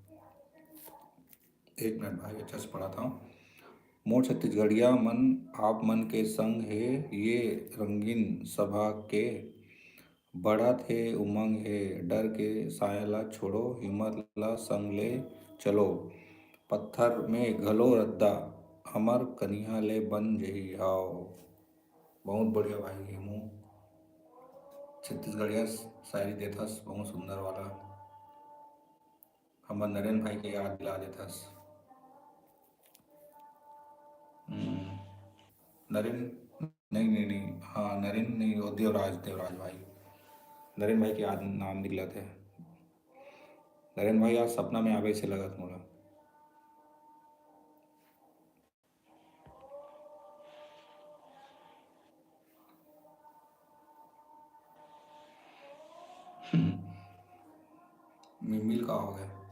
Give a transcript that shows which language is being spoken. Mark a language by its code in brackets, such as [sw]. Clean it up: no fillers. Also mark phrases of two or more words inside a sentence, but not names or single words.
[hne] एक मिनट भाई, अच्छा से पढ़ा था। मोर छत्तीसगढ़िया मन आप मन के संग है, ये रंगीन सभा के, बढ़त है उमंग है, डर के साया ला छोड़ो, हिम्मत ला संग ले चलो, पत्थर में घलो रद्दा, हमर कनिहा ले बन जही हाव। बहुत बढ़िया भाई, हेमू छत्तीसगढ़िया शायरी देथस, बहुत सुंदर वाला, हमर नरेंद्र भाई के याद दिला देथस। हम्म, नरेंद्र, नहीं नहीं नहीं, हाँ नरेंद्र नहीं, वो देवराज, देवराज भाई, नरेंद्र भाई के याद नाम निकला थे। नरेंद्र भाई आज सपना में आवे से लगत मोला। मिल का हो गया?